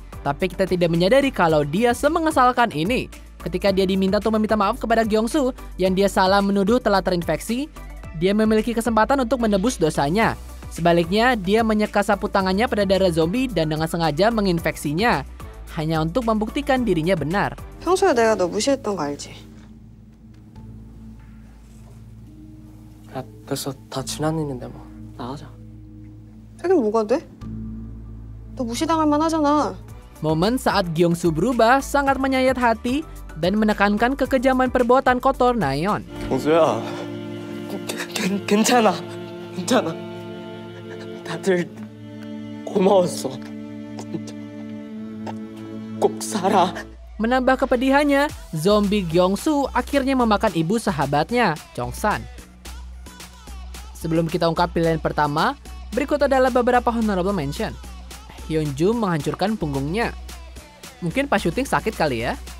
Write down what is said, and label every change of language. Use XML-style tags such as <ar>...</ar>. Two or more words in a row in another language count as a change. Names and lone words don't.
<id>Tapi kita tidak menyadari kalau dia semengesalkan ini. Ketika dia diminta untuk meminta maaf kepada Gyeongsu yang dia salah menuduh telah terinfeksi, dia memiliki kesempatan untuk menebus dosanya. Sebaliknya, dia menyeka sapu tangannya pada darah zombie dan dengan sengaja menginfeksinya, hanya untuk membuktikan dirinya benar.</id> <ko>평소에 내가 너 무시했던 거 알지? 야, 벌써 다 지난 일인데 뭐 나가자. 되긴 뭐가 돼? 너 무시당할 만하잖아.</ko> <id>Momen saat Gyeongsu berubah sangat menyayat hati dan menekankan kekejaman perbuatan kotor Nayeon.</id> <ko>동수야, 괜찮아. 다들 고마웠어. 꼭 살아.</ko> <id>Menambah kepedihannya, zombie Gyeongsu akhirnya memakan ibu sahabatnya, Chongsan. Sebelum kita ungkap pilihan pertama, berikut adalah beberapa</id> <en>honorable mention.</en> <id>Hyunjoo menghancurkan punggungnya. Mungkin pas syuting sakit kali ya.</id>